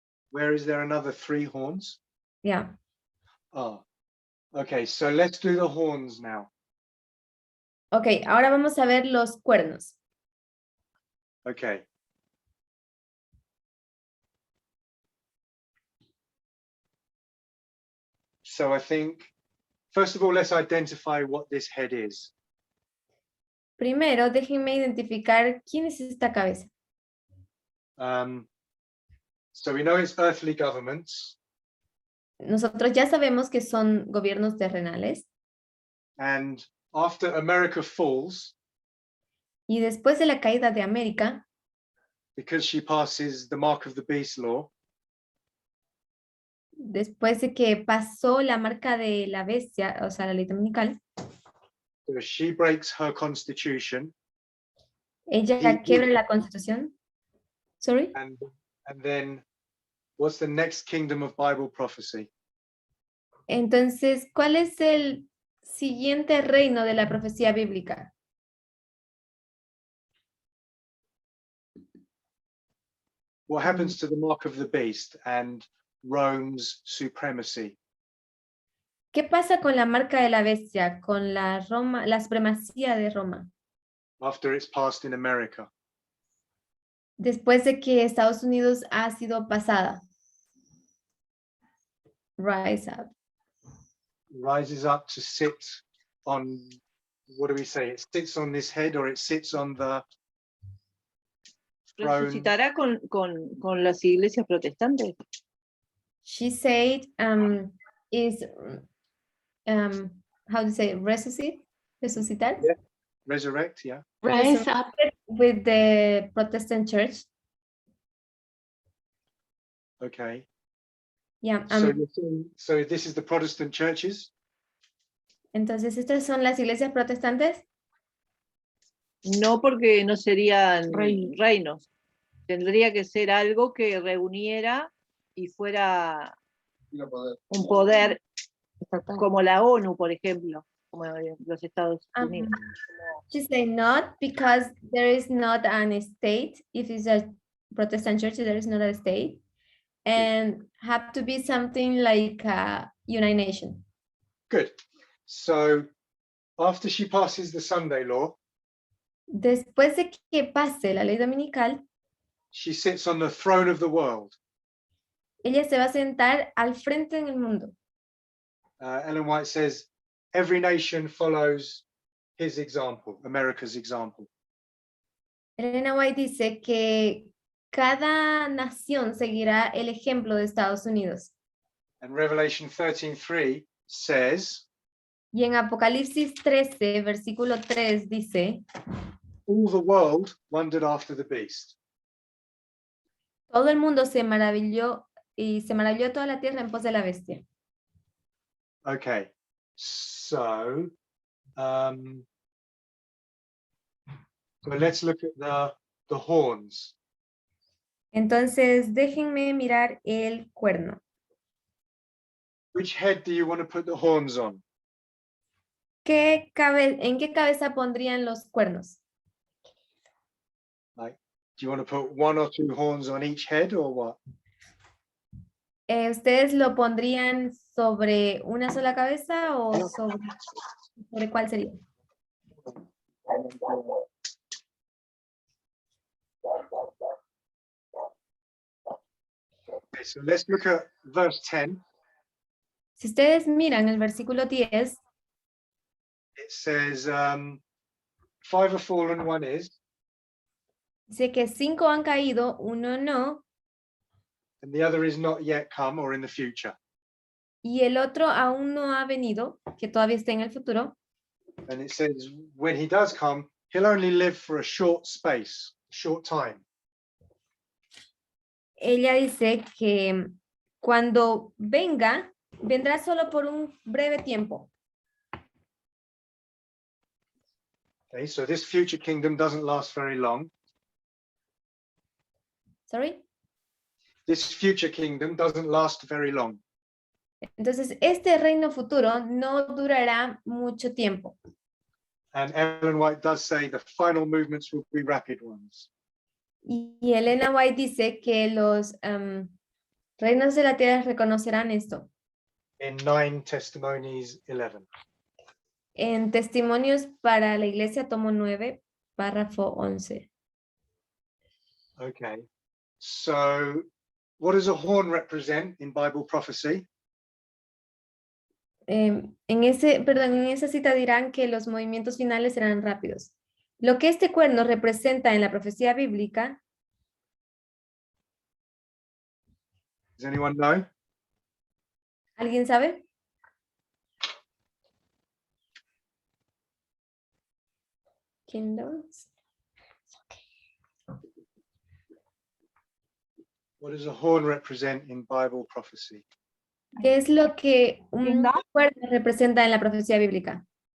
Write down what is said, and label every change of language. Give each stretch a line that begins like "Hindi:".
English: Where is there another 3 horns? Yeah. Oh, okay, so let's do the horns now.
Spanish: Okay, ahora vamos a ver los cuernos.
English: Okay. So I think, first of all, let's identify what this head is.
Spanish: Primero, déjenme identificar quién es esta cabeza.
English: So we know it's earthly governments.
Spanish: Nosotros ya sabemos que son gobiernos terrenales.
English: And after America falls,
Spanish: y después de la caída de América,
English: because she passes the mark of the beast law,
Spanish: después de que pasó la marca de la bestia, o sea, la ley dominical,
English: so she breaks her constitution.
Spanish: Ella quiebra la constitución.
English: Sorry? And then what's the next kingdom of Bible prophecy?
Spanish: Entonces, ¿cuál es el siguiente reino de la profecía bíblica?
English: What happens to the mark of the beast and Rome's supremacy?
Spanish: ¿Qué pasa con la marca de la bestia, con la supremacía de Roma?
English: After it's passed in America.
Spanish: Después de que Estados Unidos ha sido pasada.
English: Rise up. Rises up to sit on, what do we say? It sits on this head, or it sits on the throne.
Spanish: ¿Resucitará con las iglesias protestantes?
English: She said, is, how do you say, resucitar? Yeah. Resurrect, yeah. Rise up. With the Protestant church. Okay. Yeah. So this is the Protestant churches?
Spanish: Entonces, ¿estas son las iglesias protestantes? No, porque no serían reinos. Tendría que ser algo que reuniera y fuera un poder como la ONU, por ejemplo, como los Estados Unidos.
English: She said not, because there is not an state. If it's a Protestant church, there is not a state. And have to be something like a United Nations. Good. So after she passes the Sunday law,
Spanish: después de que pase la ley dominical,
English: she sits on the throne of the world.
Spanish: Ella se va a sentar al frente en el mundo.
English: Ellen White says, every nation follows his example, America's example.
Spanish: Elena White dice que cada nación seguirá el ejemplo de Estados Unidos.
English: And Revelation 13:3 says,
Spanish: Y en Apocalipsis 13, versículo 3 dice,
English: all the world wondered after the beast.
Spanish: todo el mundo se maravilló y se maravilló toda la tierra en pos de la bestia.
English: Okay, so let's look at the horns.
Spanish: Entonces, déjenme mirar el cuerno.
English: Which head do you want to put the horns on?
Spanish: ¿En qué cabeza pondrían los cuernos?
English: Like, do you want to put one or two horns on each head or what?
Spanish: ¿Ustedes lo pondrían sobre una sola cabeza o sobre cuál sería?
English: Okay, so let's look at verse 10.
Spanish: Si ustedes miran el versículo 10,
English: It says, 5 have fallen, one is,
Spanish: dice que 5 han caído, uno no,
English: and the other is not yet come or in the future.
Spanish: y el otro aún no ha venido, que todavía está en el futuro.
English: And it says, when he does come, he'll only live for a short space, a short time.
Spanish: Ella dice que cuando venga, vendrá solo por un breve tiempo.
English: Okay, so this future kingdom doesn't last very long. Sorry. This future kingdom doesn't last very long.
Spanish: Entonces, este reino futuro no durará mucho tiempo.
English: And Ellen White does say the final movements will be rapid ones.
Spanish: Y Elena White dice que los reinos de la tierra reconocerán esto.
English: In 9 Testimonies 11.
Spanish: En Testimonios para la Iglesia, tomo 9, párrafo 11.
English: Okay, so what does a horn represent in Bible prophecy?
Spanish: En esa cita dirán que los movimientos finales serán rápidos. Lo que este cuerno representa en la profecía bíblica.
English: Does anyone know?
Spanish: ¿Alguien sabe?
English: Kingdoms. What does a horn represent in Bible prophecy?
Spanish: ¿Qué es lo que un cuerno representa en la profecía bíblica?